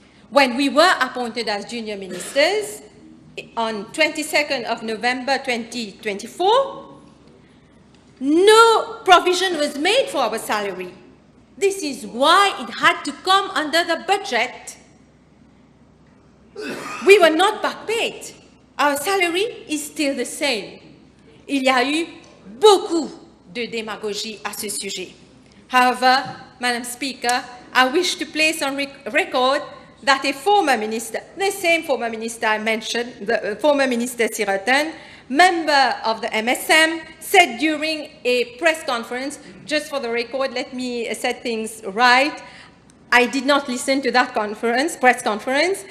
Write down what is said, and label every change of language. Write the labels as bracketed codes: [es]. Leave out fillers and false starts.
[en] When we were appointed as junior ministers on 22nd of November 2024, no provision was made for our salary. This is why it had to come under the budget. We were not back paid. Our salary is still the same. [fr] Il y a eu beaucoup de démagogie à ce sujet. [en] However, Madam Speaker, I wish to place on record that a former minister, the same former minister I mentioned, the former Minister Sirotan, member of the MSM, said during a press conference, just for the record, let me set things right, I did not listen to that press conference.